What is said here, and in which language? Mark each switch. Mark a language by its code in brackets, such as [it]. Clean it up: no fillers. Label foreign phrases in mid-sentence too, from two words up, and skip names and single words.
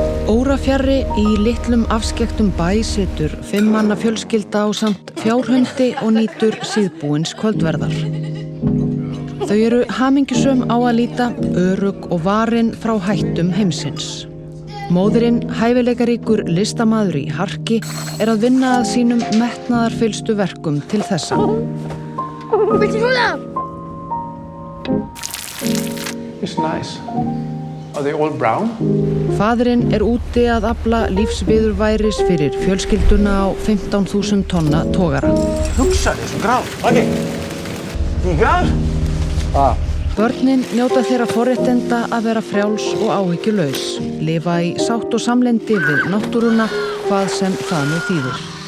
[is] Órafjarri í litlum afskekktum bæ situr 5 manna fjölskylda ásamt fjárhundi og nýtur síðbúins kvöldverðar. Þau eru hamingjusöm á að líta, örugg og varin frá hættum heimsins. Móðirinn, hæfileikaríkur listamaður í harki, að vinna að sínum metnaðarfyllstu verkum til þessa. [en] It's nice. Are they all brown? [is] Faðirinn úti að afla lífsviðurværis fyrir fjölskylduna á 15.000 tonna togara. Hugsa þér, svo graf. Okay. Tígar? Börnin njóta þeirra forréttinda að vera frjáls og áhyggjulaus, lifa í sátt og samlyndi við náttúruna, hvað sem það nú þýðir.